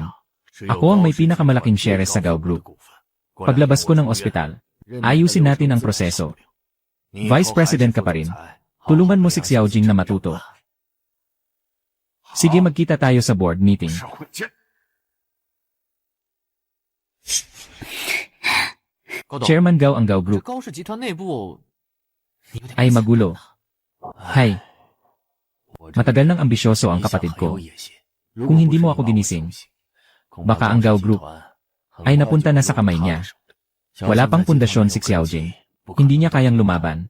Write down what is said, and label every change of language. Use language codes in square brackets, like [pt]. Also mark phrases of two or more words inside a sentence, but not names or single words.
[tl] Ako ang may pinakamalaking shares sa Gao Group. Paglabas ko ng ospital, ayusin natin ang proseso. Vice President ka pa rin. Tulungan mo si Xiao Jing na matuto. Sige, magkita tayo sa [en] board meeting. [tl] Chairman Gao, ang Gao Group [zh] 高氏集团内部 [tl] ay magulo. Hay, matagal nang ambisyoso ang kapatid ko. Kung hindi mo ako ginising, baka ang Gao Group ay napunta na sa kamay niya. Wala pang pundasyon si Xiao Jing. Hindi niya kayang lumaban.